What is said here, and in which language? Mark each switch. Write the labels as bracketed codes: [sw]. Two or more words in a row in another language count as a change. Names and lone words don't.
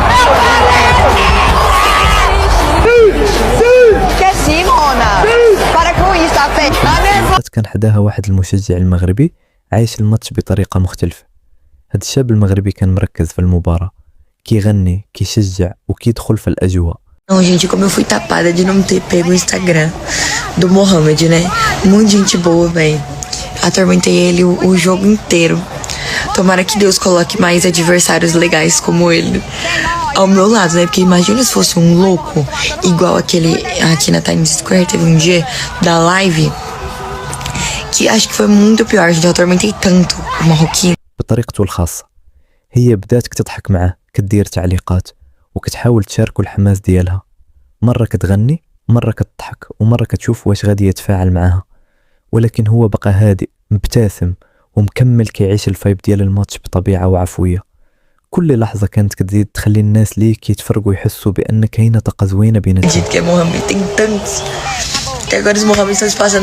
[ar] كان حداها واحد المشجع المغربي عايش الماتش بطريقة مختلفة. هاد الشاب المغربي كان مركز في المباراة، كيغني، كيشجع وكيدخل في الأجواء. [pt] Não, gente, como eu fui tapada de não ter pego o Instagram do Mohamed, né? Muita gente boa, velho. Atormentei ele o jogo inteiro. Tomara que Deus coloque mais adversários legais como ele ao meu lado, né? Porque imagina se fosse um louco, igual aquele aqui na Times Square, teve um dia da live, que acho que foi muito pior, gente. Eu atormentei tanto o marroquino. [ar] بطريقته الخاصة، هي بدات كتضحك معه، كدير تعليقات وكتحاول تشاركه الحماس ديالها. مرة كتغني، مرة كتضحك، ومرة كتشوف واش غادي يتفاعل معها. ولكن هو بقى هادئ مبتسم ومكمل كيعيش الفايب ديال الماتش بطبيعة وعفوية. كل لحظة كانت كتزيد تخلي الناس ليه كيتفرجوا يحسوا بأن كاينة طاقة زوينة بيناتهم. [pt] Acredito que é Mohamed, tem tantos. Que agora os Mohamed estão se passando.